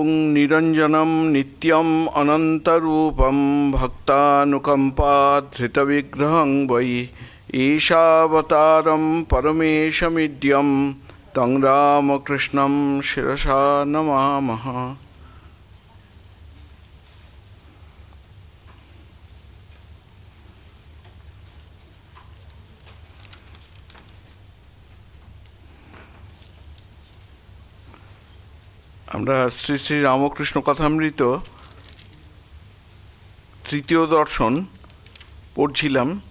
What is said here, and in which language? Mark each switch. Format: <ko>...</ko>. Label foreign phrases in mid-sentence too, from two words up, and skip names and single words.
<sa>নিরঞ্জনম নিত্যম অনন্তরূপম ভক্তানুকম্পাধৃতবিগ্রহং বৈ ঈশাবতারম পরমেশমিড্যম তং রামকৃষ্ণম শিরসা নমামঃ।</sa> <bn>আমরা শ্রী শ্রী রামকৃষ্ণ কথামৃত তৃতীয় দর্শন পড়ছিলাম।</bn>